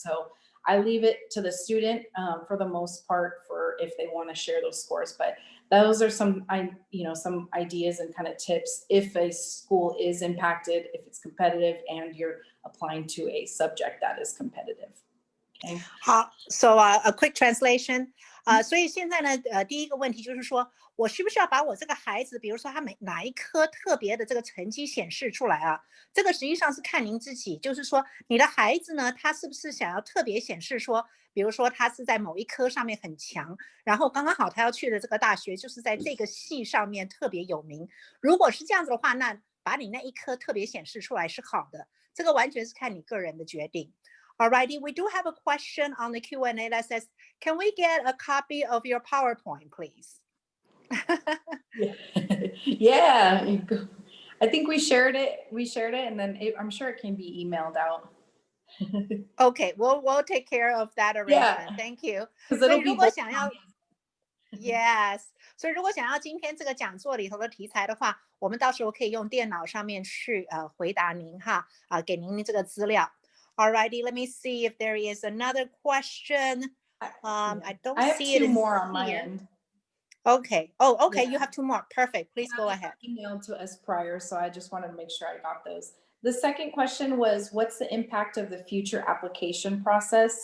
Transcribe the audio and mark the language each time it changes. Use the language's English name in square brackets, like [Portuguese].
[English] So I leave it to the student for the most part for if they want to share those scores. But those are some ideas and kind of tips if a school is impacted, if it's competitive and you're applying to a subject that is competitive. Okay. 好 ，So a quick translation. [Chinese] 所以现在呢，第一个问题就是说，我需不需要把我这个孩子，比如说他哪一科特别的这个成绩显示出来啊？这个实际上是看您自己，就是说你的孩子呢，他是不是想要特别显示说，比如说他是在某一科上面很强，然后刚刚好他要去的这个大学就是在这个系上面特别有名。如果是这样子的话，那把你那一科特别显示出来是好的，这个完全是看你个人的决定。 [English] Alrighty, we do have a question on the Q&A that says, can we get a copy of your PowerPoint, please? Yeah, I think we shared it, and then I'm sure it can be emailed out. Okay, we'll take care of that arrangement. Yeah. Thank you. [Chinese] 所以如果想要 Yes， 所以如果想要今天这个讲座里头的题材的话，我们到时候可以用电脑上面去回答您哈，给您这个资料。 [English] Alrighty, let me see if there is another question. I don't see it. I have 2 more on my end. Okay. Oh, okay. Yeah. You have 2 more. Perfect. Please go ahead. Emailed to us prior, so I just wanted to make sure I got those. The second question was, what's the impact of the future application process?